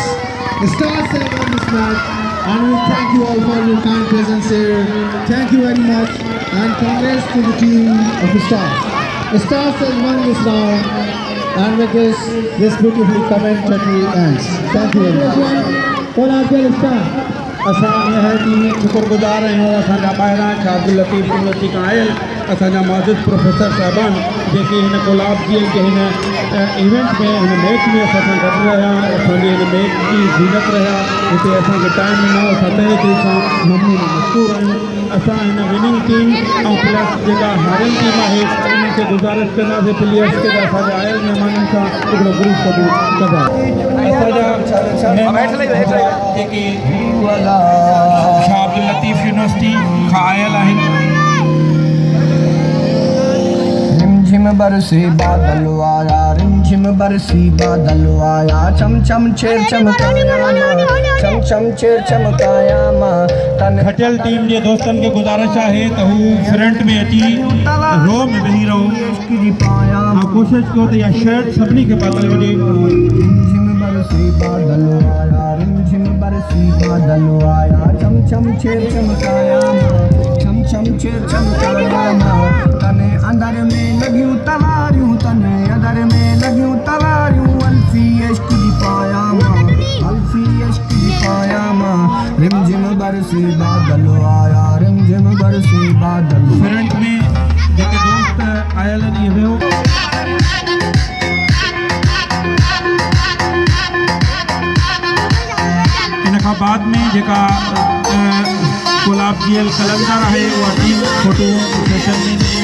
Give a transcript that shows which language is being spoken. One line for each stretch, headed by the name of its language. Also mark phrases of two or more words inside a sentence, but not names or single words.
English: The Stars have won this match, and we thank you all for your kind presence here. Thank you very much, and congrats to the team of the Stars. The Stars has won this round, and with this beautiful commentary ends. Thank you very much.
Hindi: और आपके स्टार
Sindhi: असां निहायती शुक्रगुज़ार आहियूं असांजा ॿाहिरां छा अब्दुल लतीफ़ यूनिवर्सिटी खां आयल असांजा माज़िज़ प्रोफेसर साहिबान जेके हिन कोलाब जी के हिन इवेंट में हिन मैच में असां सां गॾु रहिया असांजे हिन मैच जी ज़ीनत रहिया हिते असांखे टाइम ॾिनो असां तहे दिलि सां ममनून मशकूर आहियूं असां हिन
English: winning team
Sindhi: ऐं प्लस जेका हारियल टीम आहे उन्हनि खे गुज़ारिश कंदासीं प्लेयर्स खे त असांजा आयल महिमाननि सां हिकिड़ो ग्रुप क़बूल कंदा असांजा जेके शाह अब्दुल लतीफ़ यूनिवर्सिटी खां आयल आहिनि
Punjabi: ਰਿਮਝਿਮ ਬਰਸੀ ਬਾਦਲ ਆਇਆ ਰਿਮਝਿਮ ਬਰਸੀ ਬਾਦਲ ਆਇਆ ਚਮ ਚਮ ਛੇਰ ਚਮਕਾਇਆ ਮਾਂ ਤਨ
Sindhi: खटियल टीम जे दोस्तनि खे गुज़ारिश आहे त हू फ्रंट में अची रो में वेही रहो
Punjabi: पाया
Sindhi: ऐं कोशिशि कयो त इहा शर्ट सभिनी खे पातल वञे
Punjabi: ਰਿਮਝਿਮ ਬਰਸੀ ਬਾਦਲ ਆਇਆ ਰਿਮਝਿਮ ਬਰਸੀ ਬਾਦਲ ਆਇਆ ਚਮ ਚਮ ਛੇਰ ਚਮਕਾਇਆ ਮਾਂ ਤਨੇ ਅੰਦਰ ਮੇਂ ਲਗੀਆਂ ਤਵਾਰੀਆਂ ਤਨੇ ਅੰਦਰ ਮੇਂ ਲਗੀਆਂ ਤਵਾਰੀਆਂ ਅਲਫ਼ੀ ਇਸ਼ਕ ਦੀ ਪਾਇਆ ਮਾਂ ਰਿਮਝਿਮ ਬਰਸੀ ਬਾਦਲ ਆਇਆ ਰਿਮਝਿਮ ਬਰਸੀ ਬਾਦਲ
Sindhi: फ्रंट में जेके दोस्त आयल आहिनि इहे वियो इन खां बाद में जेका कोलाब जी एल कलंदर आहे उहा टीम
English: photo session
Sindhi: में